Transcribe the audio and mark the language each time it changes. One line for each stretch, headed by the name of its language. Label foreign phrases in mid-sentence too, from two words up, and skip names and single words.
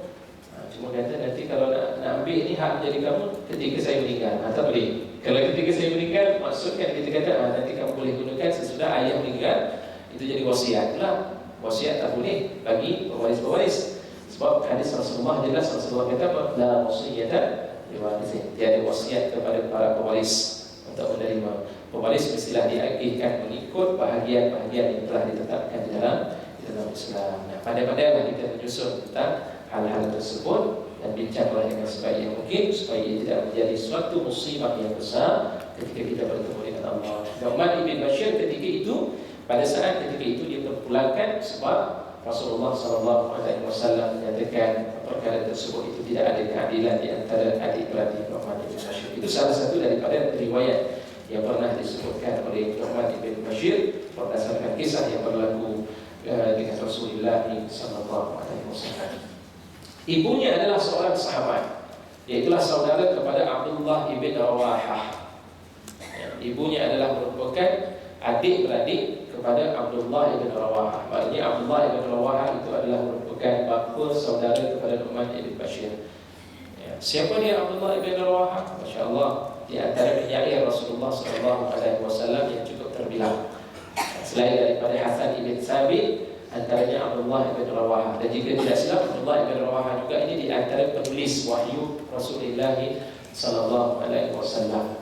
Malay: Cuma kata nanti kalau nak ambil ni hak jadi kamu ketika saya meninggal. Tak boleh. Kalau ketika saya meninggal, maksudkan kita kata nanti kamu boleh gunakan sesudah ayah meninggal. Itu jadi wasiat lah. Wasiat tak boleh bagi pewaris-pewaris. Sebab hadis Rasulullah jelas, Rasulullah kata apa?
Arabic: لا وصية لوارث.
Malay: Tiada wasiat kepada para pewaris untuk menerima. Pewaris mestilah diagihkan mengikut bahagian-bahagian yang telah ditetapkan di dalam Islam. Nah, pandai-pandailah kita menyusun tentang hal-hal tersebut dan bincanglah dengan sebaik yang mungkin supaya ia tidak menjadi suatu musibah yang besar ketika kita bertemu dengan Allah. Nu'man ibn Bashir ketika itu, pada saat ketika itu dia terpulangkan sebab Rasulullah SAW menyatakan perkara tersebut itu tidak ada keadilan di antara adik-beradik Nu'man ibn Bashir. Itu salah satu daripada riwayat yang pernah disebutkan oleh Nu'man ibn Bashir berdasarkan kisah yang berlaku dengan Rasulullah SAW. Ibunya adalah seorang sahabat, iaitulah saudara kepada Abdullah ibn Rawahah. Ibunya adalah merupakan adik-beradik kepada Abdullah ibn Rawahah. Maksudnya Abdullah ibn Rawahah itu adalah merupakan bapa saudara kepada Nu'man ibn Bashir. Siapa dia Abdullah ibn Rawahah?
Arabic: ما شاء الله,
Malay: di antara penyair Rasulullah SAW yang cukup terbilang. Selain daripada Hasan ibn Sabit, antaranya Abdullah ibn Rawahah. Dan jika tidak silap, Abdullah ibn Rawahah juga ini di antara penulis wahyu Rasulullah SAW.